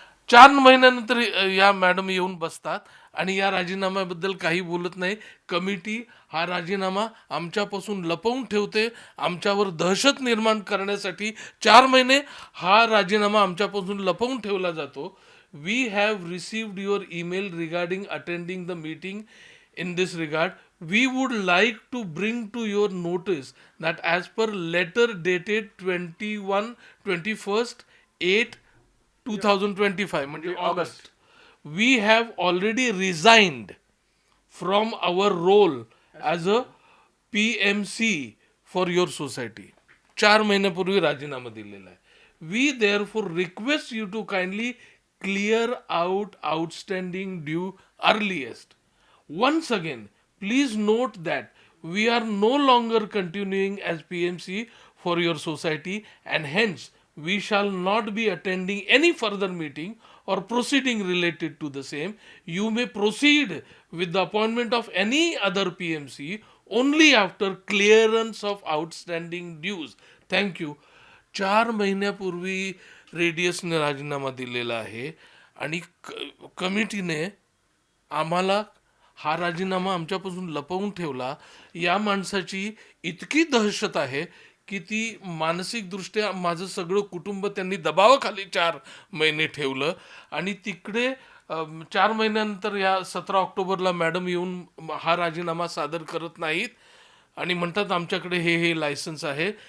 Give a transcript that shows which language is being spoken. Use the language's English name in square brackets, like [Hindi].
[Marathi] 4 महिन्यानंतर या मॅडम येऊन बसतात आणि या राजीनाम्याबद्दल काही बोलत नाही. कमिटी हा राजीनामा आमच्यापासून लपवून ठेवते, आमच्यावर दहशत निर्माण करण्यासाठी 4 महिने हा राजीनामा आमच्यापासून लपवून ठेवला जातो. [English] We have received your email regarding attending the meeting. In this regard, we would like to bring to your notice that as per letter dated 21/8/2025 [Marathi] म्हणजे August, [English] we have already resigned from our role as a PMC for your society. [Marathi] 4 महिन्यापूर्वी राजीनामा दिलेला आहे. [English] We therefore request you to kindly clear out outstanding due earliest. Once again, please note that we are no longer continuing as PMC for your society and hence we shall not be attending any further meeting or proceeding related to the same. You may proceed with the appointment of any other PMC only after clearance of outstanding dues. Thank you. [Marathi] 4 महिन्यापूर्वी रेडियसने राजीनामा दिलेला आहे आणि कमिटीने आम्हाला हा राजीनामा आमच्यापासून लपवून ठेवला. या माणसाची इतकी दहशत आहे की ती मानसिकदृष्ट्या माझं सगळं कुटुंब त्यांनी दबावाखाली 4 महिने ठेवलं आणि तिकडे 4 महिन्यानंतर या 17 ऑक्टोबरला मॅडम येऊन हा राजीनामा सादर करत नाहीत आणि म्हणतात आमच्याकडे हे लायसन्स आहे.